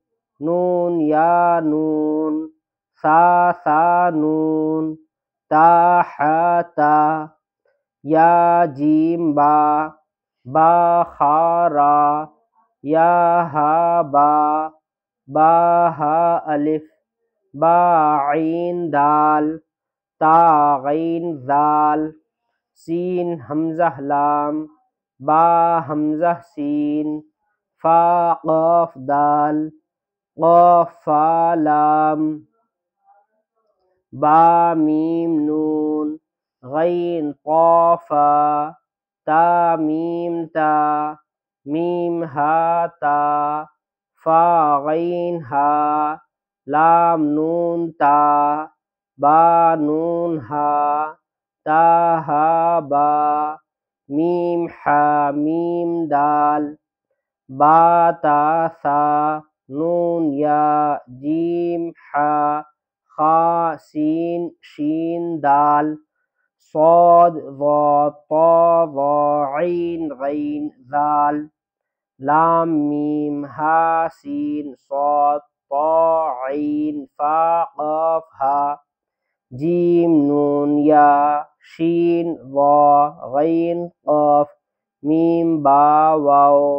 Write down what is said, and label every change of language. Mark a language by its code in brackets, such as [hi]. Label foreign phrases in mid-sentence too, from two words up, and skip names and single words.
[ur] نون یا نون، سا نون، تا حا تا، یا جیم با، با خا را، یا ہا با، با ہا الف، با عین دال، تا غین ذال، سین حمزہ لام، با حمزہ سین، فا قاف دال، قاف فا لام، با میم نون، غین طا فا، تا میم تا، میم ہا تا، فا غین ہا، لام نون تا، با نون ہا، تا ہا با، میم ہا میم دال، با تا سا، نون یا، جیم ہا، خا سین شین دال، صاد ضا، طا ضا، عین غین ذال، لام میم، ہا سین، صاد، طا عین، فا قاف ہا، جیم نون یا، شین ضا، غین قاف، میم با واو۔